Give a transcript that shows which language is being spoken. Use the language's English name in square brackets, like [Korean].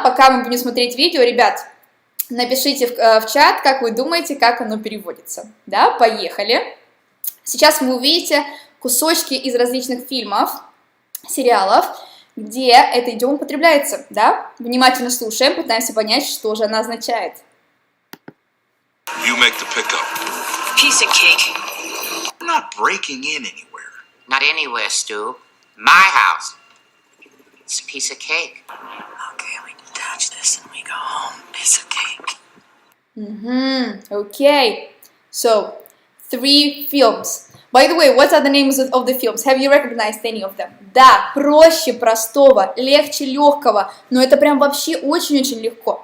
[Russian] Пока мы будем смотреть видео, ребят, напишите в чат, как вы думаете, как оно переводится, да? Поехали. Сейчас вы увидите кусочки из различных фильмов, сериалов, где эта идиома употребляется, да? Внимательно слушаем, пытаемся понять, что же она означает. [English] You make the pickup. Piece of cake. I'm not breaking in anywhere. Not anywhere, Stu. My house. It's a piece of cake. Okay, we detach this and we go home. Piece of cake. Okay. So, 3 films. By the way, what are the names of the films? Have you recognized any of them? [Russian] Да, проще простого, легче легкого, но это прям вообще очень-очень легко.